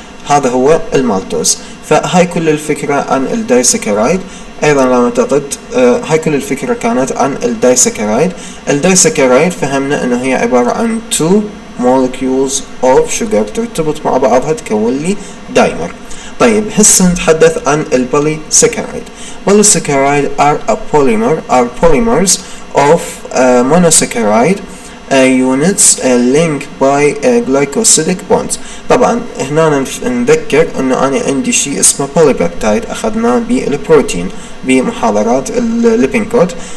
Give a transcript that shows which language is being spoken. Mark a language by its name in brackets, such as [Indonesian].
[Arabic] هذا هو المالتوز. فهاي كل الفكرة عن الدايساكرايد. أيضا لا أعتقد هاي كل الفكرة كانت عن الدايساكرايد. الدايساكرايد فهمنا أنه هي عبارة عن [English] 2 molecules of sugar [Arabic] ترتبط مع بعضها تكون لي دايمر. طيب هسه نتحدث عن البوليساكرايد. [English] Polysaccharide are polymers of monosaccharide units linked by glycosidic bonds. [Arabic] طبعا هنا نذكر انه انا عندي شيء اسمه polypeptide اخذناه بالبروتين بمحاضرات الليبين كود.